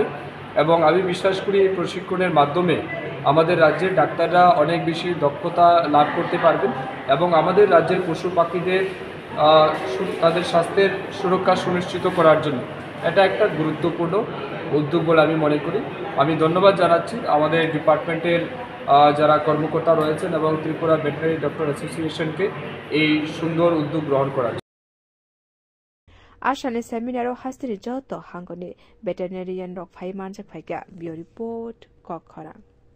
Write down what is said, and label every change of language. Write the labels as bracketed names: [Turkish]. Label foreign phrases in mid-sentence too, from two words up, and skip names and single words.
[Bangla] এবং আমি বিশ্বাস করি এই প্রশিক্ষণের মাধ্যমে আমাদের রাজ্যের ডাক্তাররা অনেক বেশি দক্ষতা লাভ করতে পারবেন এবং আমাদের রাজ্যের পশু পাখিদের তাদের স্বাস্থ্যের সুরক্ষা সুনিশ্চিত করার জন্য এটা একটা গুরুত্বপূর্ণ উদ্যোগ বলে আমি মনে করি। আমি ধন্যবাদ জানাচ্ছি আমাদের ডিপার্টমেন্টের যারা কর্মকর্তা রয়েছেন এবং ত্রিপুরা ভেটেরিনারি ডক্টর অ্যাসোসিয়েশনকে এই সুন্দর উদ্যোগ গ্রহণ করার জন্য। [Kok Borok] Ashani Seminaro Hastini Joto Hangoni Veterinarian Rock Fai Manjak Faika Bio Report Kokora